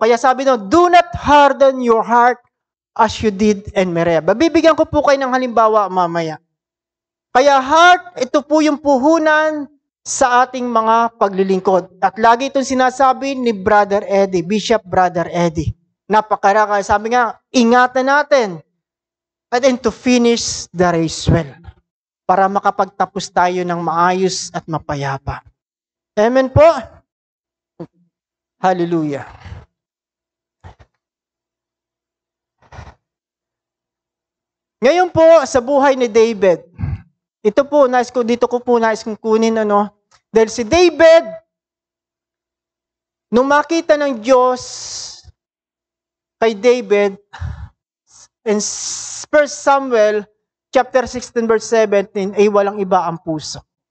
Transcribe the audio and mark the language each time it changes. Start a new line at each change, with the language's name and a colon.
Filipino: Kaya sabi no,
English: do not harden your heart as you did in Meribah.
Filipino: Bibigyan ko po kayo ng halimbawa mamaya. Kaya heart, ito po yung puhunan sa ating mga paglilingkod. At lagi itong sinasabi ni Brother Eddie, Bishop Brother Eddie. Napakaraka. Sabi nga, ingatan natin.
English: And then to finish the race well.
Filipino: Para makapagtapos tayo ng maayos at mapayapa. Amen po. Hallelujah. Ngayon po, sa buhay ni David, ito po, dito ko po nais kong kunin, dahil si David, nung makita ng Diyos kay David, in 1 Samuel chapter 16 verse 17, ay walang iba ang puso.